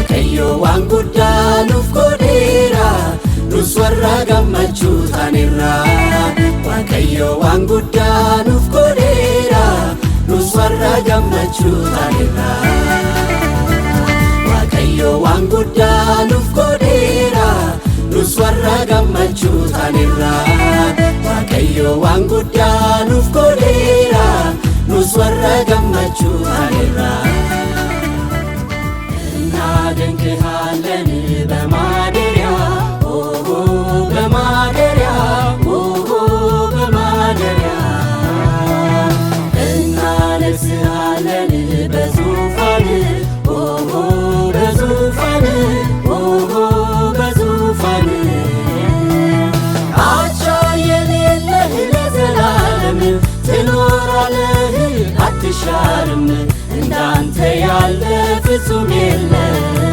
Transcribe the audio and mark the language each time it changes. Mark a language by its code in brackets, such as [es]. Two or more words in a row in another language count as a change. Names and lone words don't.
[om] waaqayyo waan guddaa nuuf godheera nus warra gammachuu taanerra waaqayyo waan guddaa nuuf godheera nus warra gammachuu taanerra waaqayyo waan guddaa nuuf godheera nus warra gammachuu taanerra waaqayyo waan guddaa nuuf godheera nus warra gammachuu taanerra [am] እናደንቅሃለን በማደሪያ በማደሪያ በማደሪያ እናነግሥሃለን በዙፋን በዙፋን በዙፋን አቻ የሌለህ ለዘላለም ትኖራለህ አትሻርም እንዳንተ ያለ ፍጹም የለም